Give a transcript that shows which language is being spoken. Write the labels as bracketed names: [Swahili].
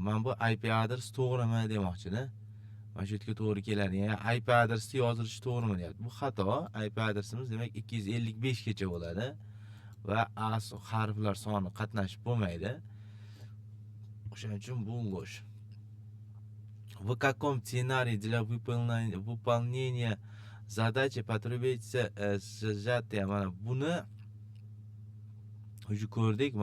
[Uzbek] Men bu IP adres to'g'rimi demoqchi-da. Mana shu yerga to'g'ri keladi. Ya'ni IP adresni yozilishi to'g'rimi deyapti. Bu xato. IP adresimiz demak 255 gacha bo'ladi va harflar soni qatnashib bo'lmaydi. O'shaning uchun bu [Russian] ложь. В каком сценарии для выполнения задачи потребуется сжатие? [Uzbek] Mana buni [Russian] уже [Uzbek] ko'rdik.